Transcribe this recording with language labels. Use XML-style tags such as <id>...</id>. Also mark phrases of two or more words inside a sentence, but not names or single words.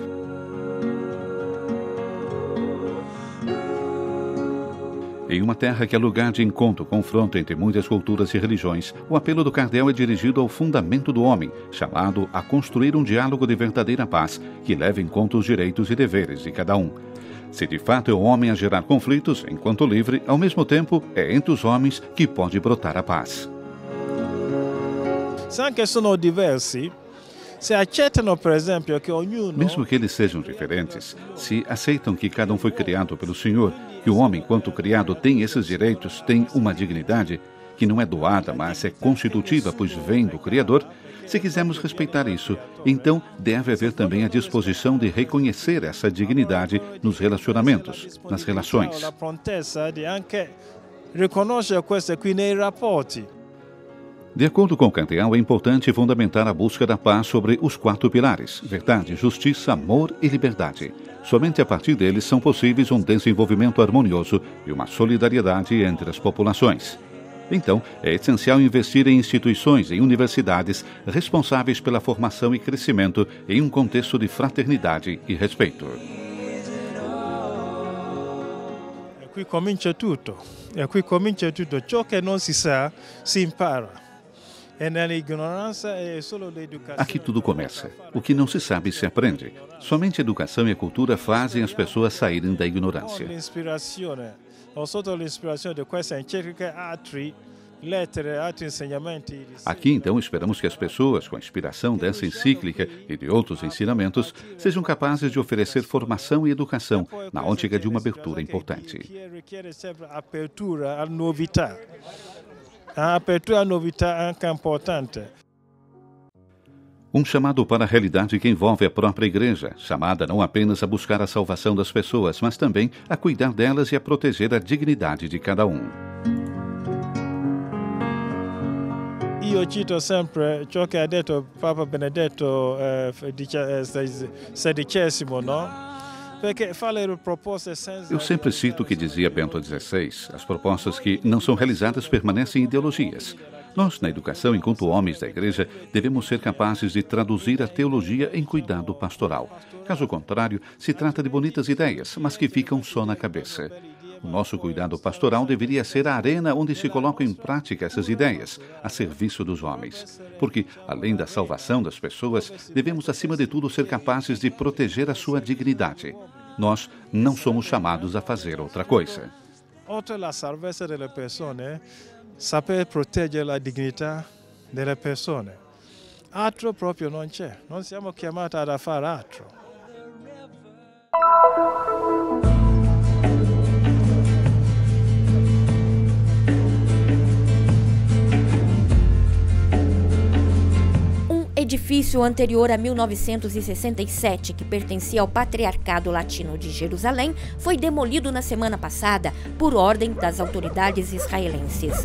<pt>Em uma terra que é lugar de encontro, confronto entre muitas culturas e religiões, o apelo do cardeal é dirigido ao fundamento do homem, chamado a construir um diálogo de verdadeira paz, que leve em conta os direitos e deveres de cada um. Se de fato é o homem a gerar conflitos, enquanto livre, ao mesmo tempo é entre os homens que pode brotar a paz.</pt> <it>Se anche sono diversi, se accettano, per esempio, che ognuno...</it> <pt>Mesmo que eles sejam diferentes, se aceitam que cada um foi criado pelo Senhor, que o homem, enquanto criado, tem esses direitos, tem uma dignidade que não é doada, mas é constitutiva, pois vem do Criador, se quisermos respeitar isso, então deve haver também a disposição de reconhecer essa dignidade nos relacionamentos, nas relações.</pt> <it>La prontezza di anche riconoscere questo qui nei rapporti.</it> <pt>De acordo com o cardeal, é importante fundamentar a busca da paz sobre os 4 pilares: verdade, justiça, amor e liberdade. Somente a partir deles são possíveis um desenvolvimento harmonioso e uma solidariedade entre as populações. Então, é essencial investir em instituições, em universidades, responsáveis pela formação e crescimento em um contexto de fraternidade e respeito.</pt> <it>E qui comincia tutto. Ciò che non si sa, si impara.</it> <pt>Aqui tudo começa. O que não se sabe se aprende. Somente a educação e a cultura fazem as pessoas saírem da ignorância.</pt> <it>Sotto l'ispirazione di questa enciclica altri</it> <pt>Aqui, então, esperamos que as pessoas, com a inspiração dessa encíclica e de outros ensinamentos, sejam capazes de oferecer formação e educação na ótica de uma abertura importante. A apertura à novidade é importante. Um chamado para a realidade que envolve a própria igreja, chamada não apenas a buscar a salvação das pessoas, mas também a cuidar delas e a proteger a dignidade de cada um.</pt> <it>Io cito sempre ciò che ha detto Papa Benedetto XVI, no?</it> <pt>Eu sempre cito o que dizia Bento XVI. As propostas que não são realizadas permanecem ideologias. Nós, na educação, enquanto homens da igreja, devemos ser capazes de traduzir a teologia em cuidado pastoral. Caso contrário, se trata de bonitas ideias, mas que ficam só na cabeça. O nosso cuidado pastoral deveria ser a arena onde se colocam em prática essas ideias, a serviço dos homens. Porque, além da salvação das pessoas, devemos, acima de tudo, ser capazes de proteger a sua dignidade. Nós não somos chamados a fazer outra coisa.</pt> <it>Oltre la salvezza delle persone, saper proteggere la dignità delle persone. Altro proprio non c'è. Non siamo chiamati a fare altro.</it> <pt>Edifício anterior a 1967, que pertencia ao Patriarcado Latino de Jerusalém, foi demolido na semana passada por ordem das autoridades israelenses.</pt>